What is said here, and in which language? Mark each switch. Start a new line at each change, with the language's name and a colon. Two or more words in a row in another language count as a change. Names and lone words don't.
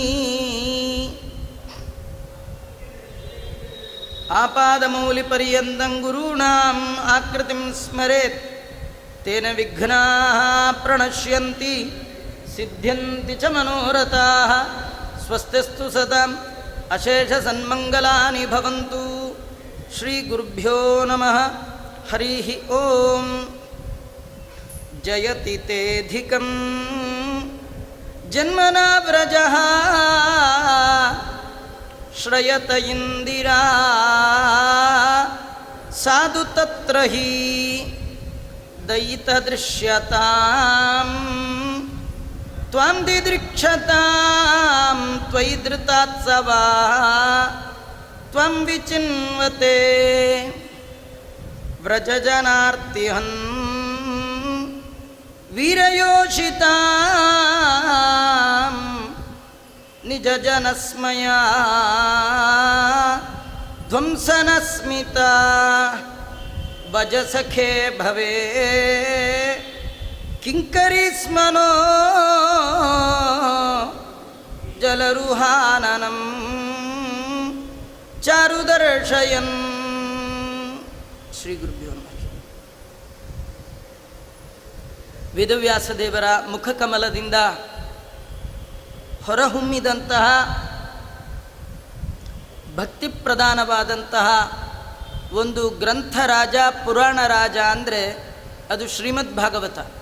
Sanskrit: ಆಪಾದಮೌಲಿಪರ್ಯಂತಂ ಗುರುಣಾಂ ಆಕೃತಿಂ ಸ್ಮರೇತ್ ತೇನ ವಿಘ್ನಾಃ ಪ್ರಣಶ್ಯಂತಿ ಸಿದ್ಧ್ಯಂತಿ ಚ ಮನೋರಥಾಃ. ಸ್ವಸ್ತಿಸ್ತು ಸದಾಂ ಅಶೇಷಸನ್ಮಂಗಲಾನಿ ಭವಂತು. ಶ್ರೀಗುರುಭ್ಯೋ ನಮಃ. ಹರಿ ಓಂ. ಜಯತಿ ತೇಧಿಕಂ ಜನ್ಮನಾ ವ್ರಜಃ ಶ್ರಯತ ಇಂದಿರಾ ಸಾಧು ತತ್ರ ಹಿ ದಯಿತ ದೃಶ್ಯತಾಂ ತ್ವಾಂ ದಿದೃಕ್ಷತಾಂ ತ್ವಯಿ ಧೃತಾತ್ಸವಾ ತ್ವಂ ವಿಚಿನ್ವತೆ ವ್ರಜಜನಾರ್ತಿಹನ್ ವೀರಯೋಷಿತಾಂ ನಿಜಜನಸ್ಮಯಾ ಧ್ವಂಸನಸ್ಮಿತಾ ಭಜಸಖೇ ಭವೇ ಕಿಂಕರಿ ಸ್ಮನೋ ಜಲರುಹಾನನಂ ಚಾರುದರ್ಶಯನ್. ಶ್ರೀ ಗುರುಭ್ಯೋ ನಮಃ.
Kannada: ವೇದವ್ಯಾಸದೇವರ ಮುಖಕಮಲದಿಂದ ಹೊರಹೊಮ್ಮಿದಂತಹ ಭಕ್ತಿ ಪ್ರಧಾನವಾದಂತಹ ಒಂದು ಗ್ರಂಥ ರಾಜ, ಪುರಾಣ ರಾಜ ಅಂದರೆ ಅದು ಶ್ರೀಮದ್ ಭಾಗವತ.